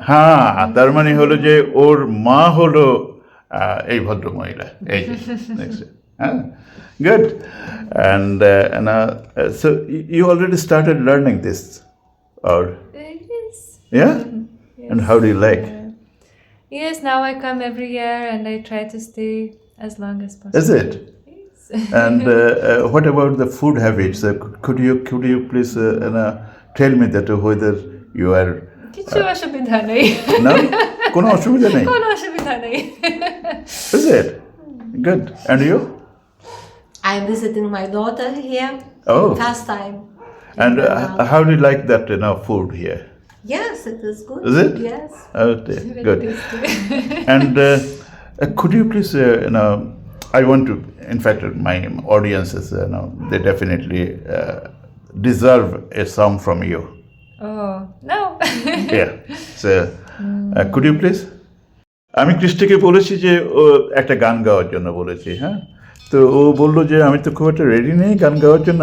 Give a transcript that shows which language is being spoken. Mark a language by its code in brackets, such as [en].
[bn] হ্যাঁ, তার মানে হলো যে ওর মা হলো এই ভদ্র মহিলা, এই যে দেখছে, হ্যাঁ, good. [en] And so you already started learning this, or yes. yeah? And how do you like? Yes, now I come every year and I try to stay as long as possible. Is it? Yes. And what about the food habits? Could you please tell me that whether you are [bn] কিছু অসুবিধা নেই। no? কোনো অসুবিধা নেই? কোনো অসুবিধা নেই। [en] Is it? Good. And you? I'm visiting my daughter here. Oh. First time. And how do you like that food here? Yes, it is good. Is it? Yes. Okay, good. And could you please, I want to, in fact, my audiences, they definitely deserve a song from you. Oh, no. Yeah. So, could you please? [bn] আমি ক্রিস্টিকে বলেছি যে ও একটা গান গাওয়ার জন্য বলেছি, হ্যাঁ, তো ও বললো যে আমি তো খুব একটা রেডি নেই গান গাওয়ার জন্য।